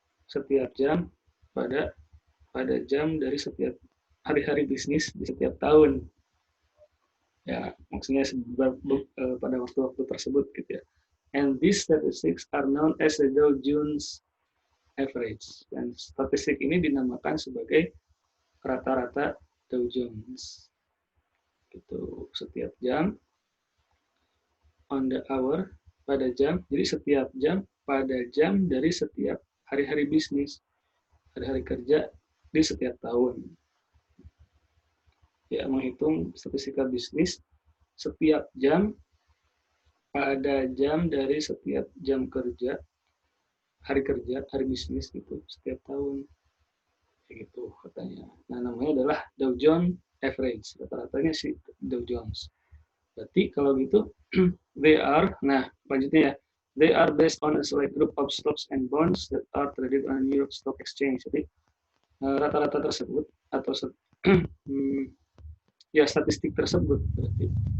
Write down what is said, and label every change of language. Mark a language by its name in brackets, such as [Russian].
[Indonesian] Setiap jam pada jam dari setiap hari-hari bisnis di setiap tahun. Ya, maksudnya pada waktu-waktu tersebut gitu ya. [English] And these statistics are known as the Dow Jones average. [Indonesian] Dan statistik ini dinamakan sebagai rata-rata Dow Jones. Gitu, setiap jam, [English] on the hour, [Indonesian] pada jam. Jadi setiap jam pada jam dari setiap hari-hari bisnis, hari-hari kerja di setiap tahun. Ya, menghitung statistika bisnis setiap jam pada jam dari setiap jam kerja, hari bisnis gitu, setiap tahun. Kayak gitu katanya. Nah, namanya adalah Dow Jones Average. Rata-ratanya sih Dow Jones. Berarti kalau gitu, [English] they are, [Indonesian] nah lanjutnya ya, [English] they are based on a select group of stocks and bonds that are traded on New York Stock Exchange. [Indonesian] Jadi, rata-rata tersebut, atau ya statistik tersebut berarti.